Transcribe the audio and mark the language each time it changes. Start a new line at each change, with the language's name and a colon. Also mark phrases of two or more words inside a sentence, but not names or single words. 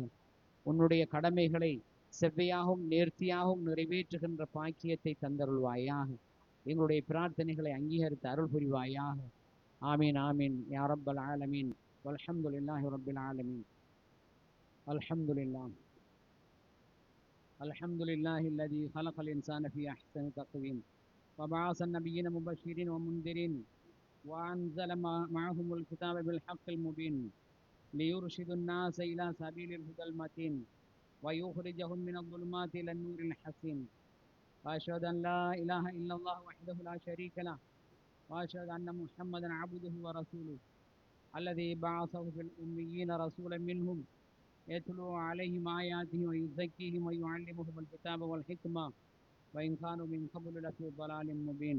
Tamil: உன்னுடைய கடமைகளை செவ்வையாகவும் நேர்த்தியாகவும் நிறைவேற்றுகின்ற பாக்கியத்தை தந்தருள்வாயாக. எங்களுடைய பிரார்த்தனைகளை அங்கீகரித்து அருள் புரிவாயாக.
Arabic: آمين آمين يا رب العالمين. والحمد لله رب العالمين. الحمد لله الحمد لله الذي خلقல் الإنسان في أحسن تقويم وبعث النبيين مبشرين ومنذرين وأنزل معهم الكتاب بالحق المبين ليرشد الناس إلى سبيل الهدى المتين ويخرجهم من الظلمات إلى النور الحسين وأشهد أن لا إله إلا الله وحده لا شريك له وأشهد أن محمدا عبده ورسوله الذي بعثه في الأميين رسولا منهم يتلو عليهم آياته ويزكيهم ويعلمهم الكتاب والحكمة وإن كانوا من قبل لفي ضلال مبين.